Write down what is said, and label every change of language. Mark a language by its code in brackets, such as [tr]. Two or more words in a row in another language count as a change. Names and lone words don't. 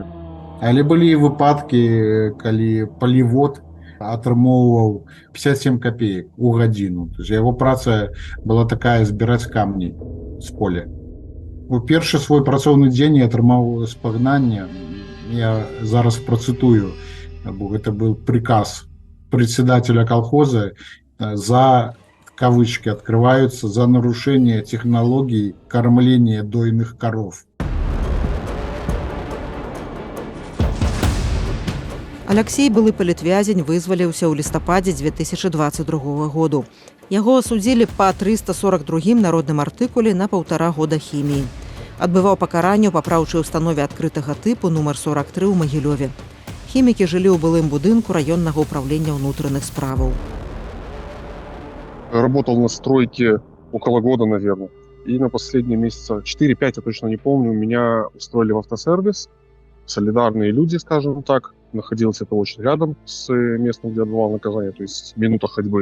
[be] Але былі выпадкі, калі палівод атрымоўваў 57 копеек у гадзіну. [ru] То есть [be] яго праца была такая, збіраць камні з поля. У першы свой працоўны дзень я атрымаў спагнанне. Я зараз працытую, бо гэта быў [ru] приказ председателя колхоза, за кавычки открываются, за нарушение технологий кормления дойных коров. [be] Аляксей, былы палітвязень, вызваліўся ў лістападзе 2022 году. Яго асудзілі па 342 народным артыкуле на 1,5 года хіміі. Адбываў пакаранне ў папраўчай установе адкрытага тыпу нумар 43 ў Магілёве. Хімікі жылі ў былым будынку раённага ўправлення ўнутраных справаў. [ru] Работал на стройке около года, наверное. И на последние месяца 4-5, я точно не помню, меня устроили в автосервис. Солидарные люди, скажем так. Находилось это очень рядом с местом, где отбывал наказание, то есть минута ходьбы.